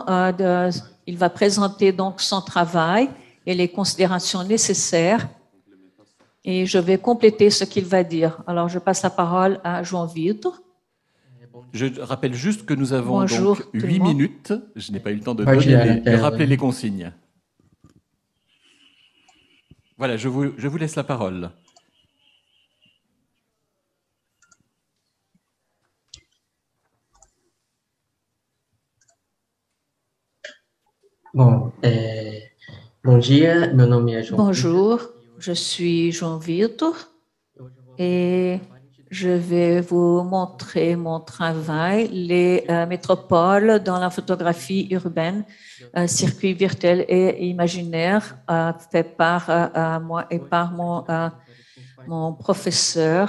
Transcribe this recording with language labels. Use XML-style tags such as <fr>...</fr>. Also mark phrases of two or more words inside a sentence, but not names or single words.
<fr>Il va présenter donc son travail et les considérations nécessaires et je vais compléter ce qu'il va dire. Alors, je passe la parole à João-Vitor. Je rappelle juste que nous avons Bonjour, donc 8 minutes. Je n'ai pas eu le temps de rappeler les consignes. Voilà, je vous laisse la parole.</fr> <pt>Bom, bom dia, meu nome é João.</pt> <fr>Bonjour, je suis João-Vitor et je vais vous montrer mon travail, les métropoles dans la photographie urbaine, circuit virtuel et imaginaire, fait par moi et par mon professeur.</fr>